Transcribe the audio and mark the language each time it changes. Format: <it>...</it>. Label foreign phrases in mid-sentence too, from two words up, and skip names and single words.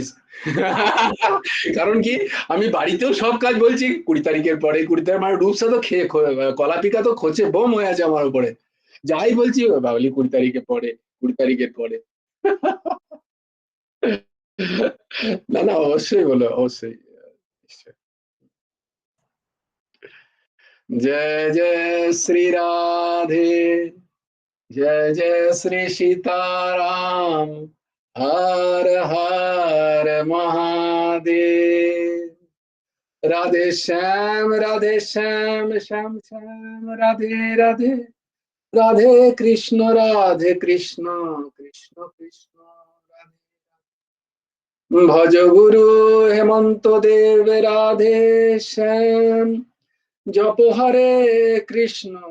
<bn>কারণ কি আমি বাড়িতেও সব কাজ বলছি 20 তারিখের পরে, 20 তারিখ মানে রূপসা তো খেয়ে কলা পিকা তো খোঁচে বোম হয়ে আছে আমার উপরে, যাই বলছি বাবলি 20 তারিখের পরে, 20 তারিখের পরে। না না অবশ্যই বলো অবশ্যই, নিশ্চয়ই।</bn> <hi>जय जय श्री राधे, जय जय श्री सीताराम, हर हर महादेव, राधे श्याम श्याम श्याम राधे राधे, राधे कृष्ण कृष्ण कृष्ण राधे, भज गुरु हेमंत देव राधे श्याम, जप हरे कृष्ण</hi>